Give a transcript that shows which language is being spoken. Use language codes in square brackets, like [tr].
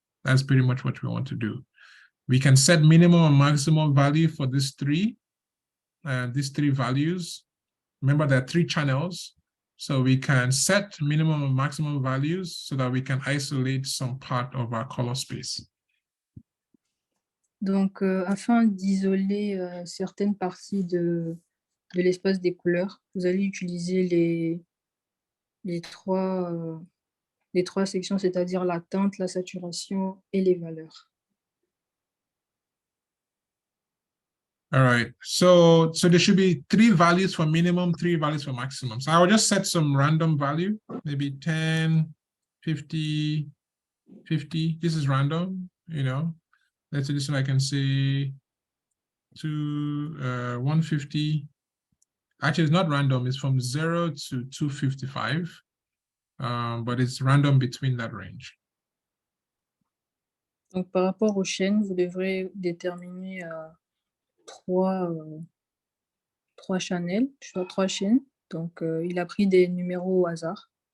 [en] That's pretty much what we want to do. We can set minimum and maximum value for these 3 values. Remember there are 3 channels. So we can set minimum and maximum values so that we can isolate some part of our color space. [fr] Donc, afin d'isoler certaines parties de l'espace des couleurs, vous allez utiliser les 3 sections, c'est-à-dire la teinte, la saturation et les valeurs. [en] All right, so there should be 3 values for minimum, 3 values for maximum. So I will just set some random value, maybe 10, 50, 50. This is random, you know. Let's say this one I can say to 150. Actually, it's not random, it's from 0 to 255, but it's random between that range. [fr] Donc, par rapport aux chaînes, vous devrez déterminer 3 channels, 3 chaînes. Donc, il a pris des numéros au hasard.